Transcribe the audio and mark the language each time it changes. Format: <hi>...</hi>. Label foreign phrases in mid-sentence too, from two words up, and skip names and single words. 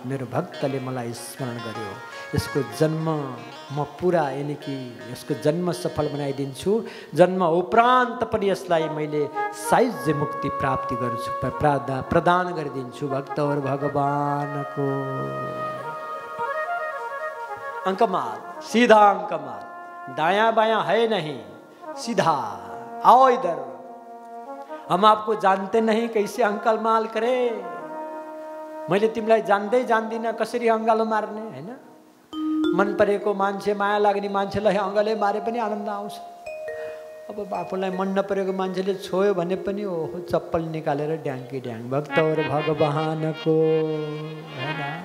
<ne>मेरो भक्तले मलाई स्मरण गर्यो, यसको जन्म म पुरा, यानि कि यसको जन्म सफल बनाइदिन्छु। जन्म उपरान्त पनि यसलाई मैले सायुज्य मुक्ति प्राप्ति गर्छु, प्रदान गरिदिन्छु। भक्तहरू भगवानको अंकमाल,</ne> <hi>सीधा अंकमाल, दायां बायां है नहीं, सीधा आओ इधर। हम आपको जानते नहीं, कैसे अंकलमाल करे।</hi> <ne>मैले तिमीलाई जान्दै जान्दिनँ, कसरी अङ्गालो मार्ने, होइन। मन परेको मान्छे, माया लाग्ने मान्छेलाई अङ्गाले मारे पनि आनन्द आउँछ। अब आफूलाई मन नपरेको मान्छेले छोयो भने पनि ओहो चप्पल निकालेर ड्याङ्की ड्याङ। भक्तहरू भगवानको, होइन।</ne>